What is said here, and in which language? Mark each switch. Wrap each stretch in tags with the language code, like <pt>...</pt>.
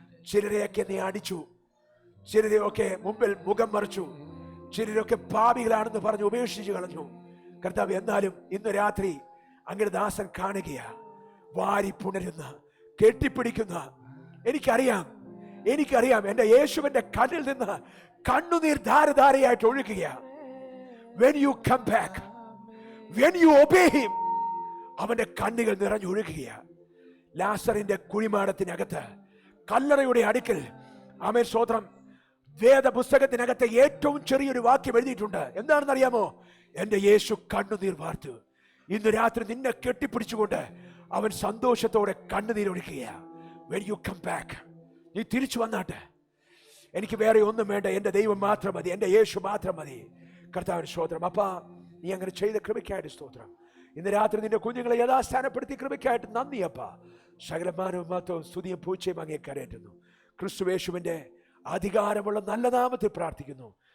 <ml>ചിലരെയൊക്കെ നീ അടിച്ചു, ചിലരെയൊക്കെ മുമ്പിൽ മുഖം മറിച്ചു, ചിലരൊക്കെ പാപികളാണെന്ന് പറഞ്ഞ് ഉപേക്ഷിച്ച് കളഞ്ഞു. കർത്താവ്, എന്നാലും ഇന്ന് രാത്രി അങ്ങയുടെ ദാസൻ കാണുകയാ, വാരി പുണരുന്ന, കെട്ടിപ്പിടിക്കുന്ന. എനിക്കറിയാം എന്റെ യേശുവിന്റെ കണ്ണിൽ നിന്ന് കണ്ണുനീർ ധാരധാരയായിട്ട് ഒഴുകുക.</ml> <en>When you come back, when you obey him,</en> <ml>അവന്റെ കണ്ണുകൾ നിറഞ്ഞൊഴുകുക. ലാസറിന്റെ കുഴിമാടത്തിനകത്ത്, കല്ലറയുടെ അടുക്കൽ ആമേൻ സ്തോത്രം, വേദപുസ്തകത്തിനകത്ത് ഏറ്റവും ചെറിയൊരു വാക്യം എഴുതിയിട്ടുണ്ട്. എന്താണെന്നറിയാമോ? എന്റെ യേശു കണ്ണുനീർ വാർത്തു. ഇന്ന് രാത്രി നിന്നെ കെട്ടിപ്പിടിച്ചുകൊണ്ട് അവൻ സന്തോഷത്തോടെ കണ്ണുനീരൊഴുക്കുക.</ml> <en>When you come back,</en> <ml>നീ തിരിച്ചു വന്നാട്ടെ. എനിക്ക് വേറെ ഒന്നും വേണ്ട, എന്റെ ദൈവം മാത്രം മതി, എന്റെ യേശു മാത്രം മതി. കർത്താവിന് സ്തോത്രം. അപ്പാ, നീ അങ്ങനെ ചെയ്ത കൃപയ്ക്കായിട്ട് സ്തോത്രം. ഇന്ന് രാത്രി നിന്റെ കുഞ്ഞുങ്ങളെ യഥാസ്ഥാനപ്പെടുത്തി കൃപയ്ക്കായിട്ട് നന്ദി അപ്പാ. സകലമാനവും മാത്രവും സ്തുതിയും പൂച്ചയും അങ്ങേ കരയറ്റുന്നു. ക്രിസ്തുയേശുവിന്റെ അധികാരമുള്ള നല്ല നാമത്തിൽ പ്രാർത്ഥിക്കുന്നു.</ml>